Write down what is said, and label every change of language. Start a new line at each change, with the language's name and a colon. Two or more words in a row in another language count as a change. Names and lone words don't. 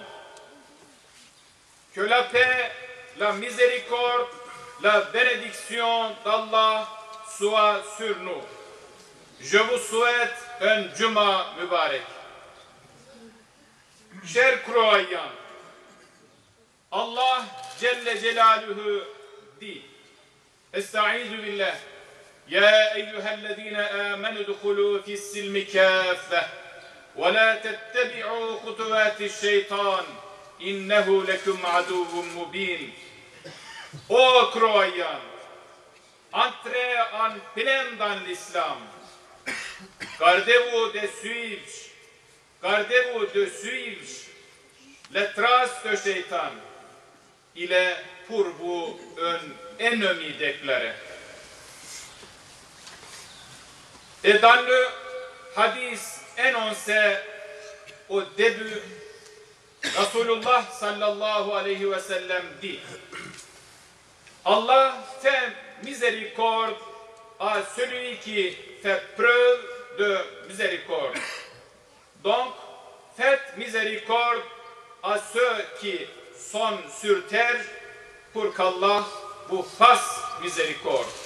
French: Que la paix, la miséricorde, la bénédiction d'Allah soit sur nous. Je vous souhaite un
Arabic: جمعة مبارك.
French: Chers croyants,
Arabic: الله جل جلاله
French: dit,
Arabic: أعوذ بالله، يا أيها الذين آمنوا ادخلوا في السلم كافة، ولا تتبعوا خطوات الشيطان، إنه لكم عدو مبين.
French: Ô croyants, entrez en plein dans l'islam. Gardez-vous de suivre les traces de Shaitan. Il est pour vous un ennemi déclaré. Et dans le hadith énoncé au début,
Arabic: رسول الله صلى الله عليه وسلم
French: dit, Allah fait miséricorde à celui qui fait preuve de miséricorde. Donc, faites miséricorde à ceux qui sont sur terre pour qu'Allah vous fasse miséricorde.